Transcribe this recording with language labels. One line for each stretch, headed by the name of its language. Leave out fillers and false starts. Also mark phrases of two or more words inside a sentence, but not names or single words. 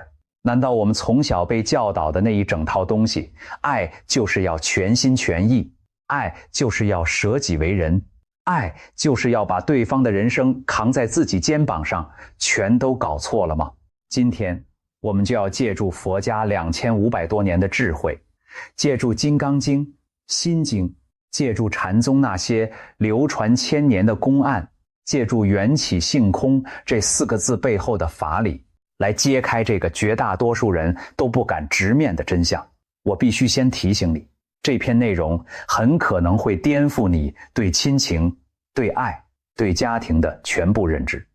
Chinese: 難道我們從小被教導的那一整套東西，愛就是要全心全意，愛就是要捨己為人，愛就是要把對方的人生扛在自己肩膀上，全都搞錯了嗎？今天我們就要借助佛家2500多年的智慧，借助《金剛經》《心經》，借助禪宗那些流傳1000年的公案，借助緣起性空這4個字背後的法理，來揭開這個絕大多數人都不敢直面的真相。我必須先提醒你，這篇內容很可能會顛覆你對親情、對愛、對家庭的全部認知。